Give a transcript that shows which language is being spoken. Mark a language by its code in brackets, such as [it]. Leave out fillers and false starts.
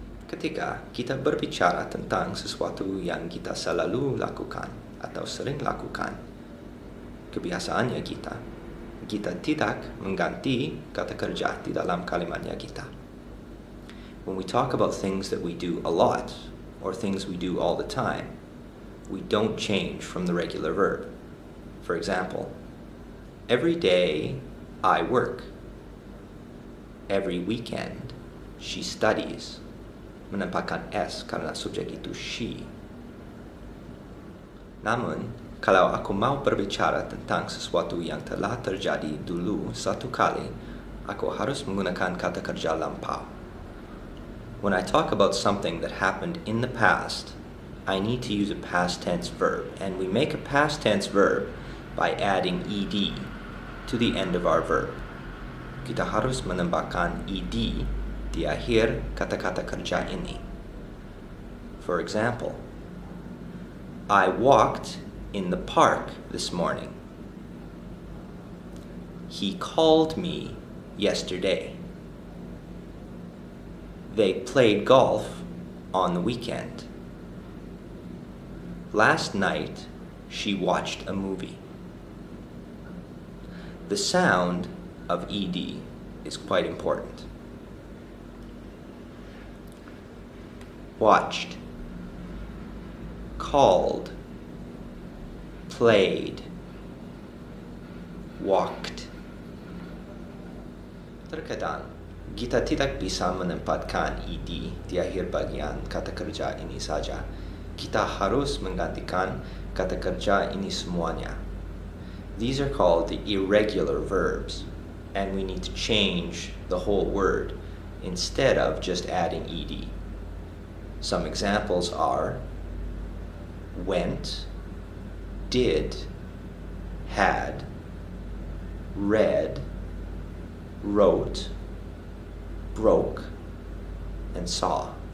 [id] Ketika kita berbicara tentang sesuatu yang kita selalu lakukan atau sering lakukan, kebiasaannya kita tidak mengganti kata kerja di dalam kalimatnya kita. [en] When we talk about things that we do a lot or things we do all the time, we don't change from the regular verb. For example, every day I work. Every weekend she studies. [id] Menambahkan S karena subjek itu she. Namun, kalau aku mau berbicara tentang sesuatu yang telah terjadi dulu satu kali, aku harus menggunakan kata kerja lampau. [en] When I talk about something that happened in the past, I need to use a past tense verb, and we make a past tense verb by adding ed to the end of our verb. [id] Kita harus menambahkan ed di akhir kata-kata kerja ini. [en] For example, I walked in the park this morning. He called me yesterday. They played golf on the weekend. Last night, she watched a movie. The sound of ed is quite important. Watched, called, played, walked. [id] Terkadang kita tidak bisa menempatkan ed di akhir bagian kata kerja ini saja. Kita harus menggantikan kata kerja ini semuanya. [en] These are called the irregular verbs, and we need to change the whole word instead of just adding ed. Some examples are went, did, had, read, wrote, broke, and saw.